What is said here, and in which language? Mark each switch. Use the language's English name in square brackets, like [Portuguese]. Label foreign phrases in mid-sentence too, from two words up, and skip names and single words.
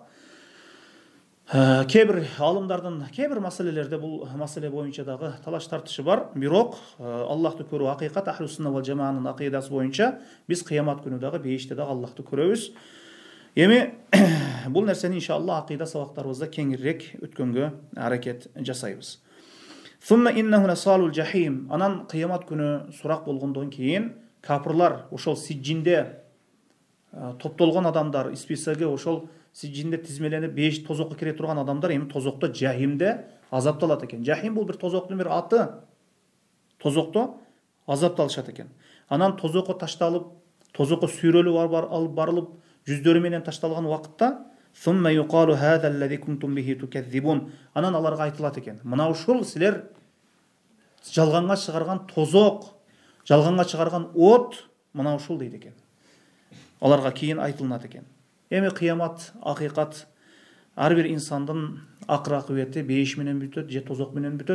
[Kyrgyz] Кээ-бир алымдардын кээ-бир маселелерде бул маселе боюнча дагы талаш тартышы бар. Бирок Аллахты көрүү акыйкат, [Arabic] أهل السنة والجماعة [Kyrgyz] акыйдасы боюнча биз кыямат күнү дагы бейиште дагы Аллахты көрөбүз. Бул нерсени иншалла акыйда сабактарыбызда кеңирээк өткөнгө аракет жасайбыз. [Arabic] ثم إنهم لصالو الجحيم. [Kyrgyz] Анан кыямат күнү сурак болгондон кийин капырлар, ошол сижжинде топтолгон адамдар, списоги ошол сижжинде тизмеленип беш тозокко кире турган адамдар тозокто жахимде азапталат экен. Жахим бул бир тозоктун бир аты. Тозокто азапталышат экен. Анан тозокко ташталып, тозокко сүйрөлүп алып барылып, жүздөрү менен ташталган убакытта [Arabic] ثم يقال هذا الذي كنتم به تكذبون. [Kyrgyz] Анан аларга айтылат экен. Мына ушул силер жалганга чыгарган тозок, жалганга чыгарган от, мына ушул дейт экен. аларга кийин айтылынат экен. Эми кыямат, акыйкат ар бир инсандын акыр акыбети бейиш менен бүтөт же тозок менен бүтөт.